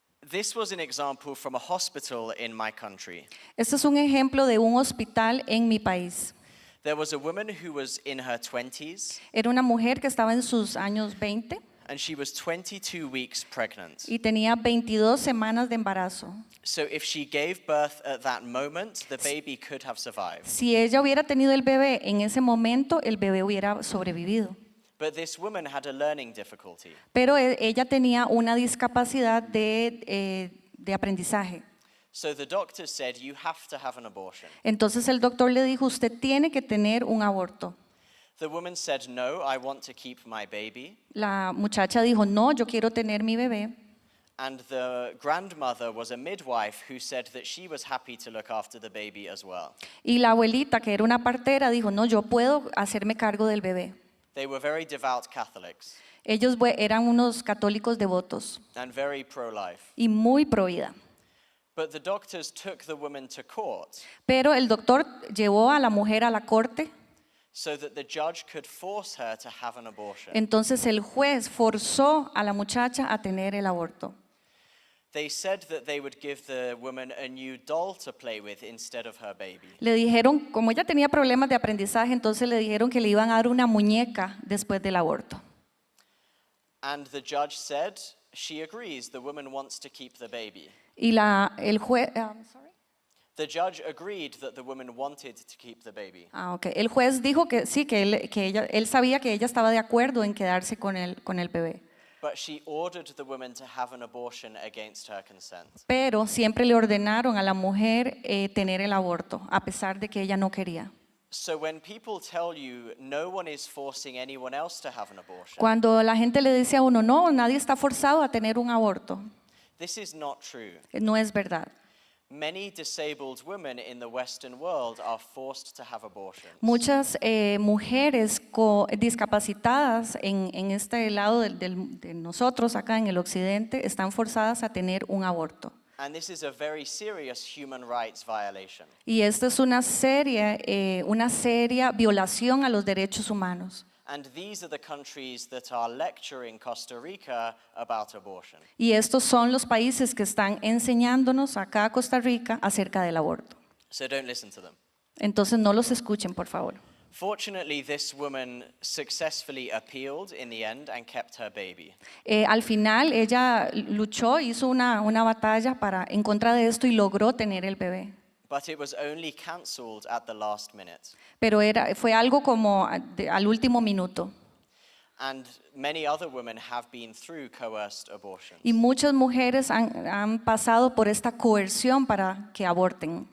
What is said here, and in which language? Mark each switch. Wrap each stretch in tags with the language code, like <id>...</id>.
<en>This was an example from a hospital in my country.</en> <es>Este es un ejemplo de un hospital en mi país.</es> <en>There was a woman who was in her 20s,</en> <es>Era una mujer que estaba en sus años 20</es> <en>and she was 22 weeks pregnant.</en> <es>y tenía 22 semanas de embarazo.</es> <en>So if she gave birth at that moment, the baby could have survived.</en> <es>Si ella hubiera tenido el bebé en ese momento, el bebé hubiera sobrevivido.</es> <en>But this woman had a learning difficulty.</en> <es>Pero ella tenía una discapacidad de aprendizaje.</es> <en>So the doctor said, you have to have an abortion.</en> <es>Entonces el doctor le dijo, usted tiene que tener un aborto.</es> <en>The woman said, no, I want to keep my baby.</en> <es>La muchacha dijo, no, yo quiero tener mi bebé.</es> <en>And the grandmother was a midwife who said that she was happy to look after the baby as well.</en> <es>Y la abuelita, que era una partera, dijo, no, yo puedo hacerme cargo del bebé.</es> <en>They were very devout Catholics</en> <es>Ellos eran unos católicos devotos</es> <en>and very pro-life.</en> <es>y muy pro vida.</es> <en>But the doctors took the woman to court</en> <es>Pero el doctor llevó a la mujer a la corte.</es> <en>so that the judge could force her to have an abortion.</en> <es>Entonces el juez forzó a la muchacha a tener el aborto.</es> <en>They said that they would give the woman a new doll to play with instead of her baby.</en> <es>Le dijeron, como ella tenía problemas de aprendizaje, entonces le dijeron que le iban a dar una muñeca después del aborto.</es> <en>And the judge said, she agrees, the woman wants to keep the baby.</en> <es>Y el juez,</es> <en>The judge agreed that the woman wanted to keep the baby. okay.</en> <es>El juez dijo que sí, que él sabía que ella estaba de acuerdo en quedarse con el bebé.</es> <en>But she ordered the woman to have an abortion against her consent.</en> <es>Pero siempre le ordenaron a la mujer tener el aborto, a pesar de que ella no quería.</es> <en>So when people tell you no one is forcing anyone else to have an abortion,</en> <es>Cuando la gente le dice a uno, no, nadie está forzado a tener un aborto,</es> <en>this is not true.</en> <es>no es verdad.</es> <en>Many disabled women in the Western world are forced to have abortions.</en> <es>Muchas mujeres discapacitadas en este lado de nosotros, acá en el occidente, están forzadas a tener un aborto.</es> <en>And this is a very serious human rights violation.</en> <es>Y esta es una seria violación a los derechos humanos.</es> <en>And these are the countries that are lecturing Costa Rica about abortion.</en> <es>Y estos son los países que están enseñándonos acá a Costa Rica acerca del aborto.</es> <en>So don't listen to them.</en> <es>Entonces no los escuchen, por favor.</es> <en>Fortunately, this woman successfully appealed in the end and kept her baby.</en> <es>Al final ella luchó, hizo una batalla en contra de esto y logró tener el bebé.</es> <en>But it was only cancelled at the last minute.</en> <es>Pero fue algo como al último minuto.</es> <en>And many other women have been through coerced abortions.</en> <es>Y muchas mujeres han pasado por esta coerción para que aborten.</es>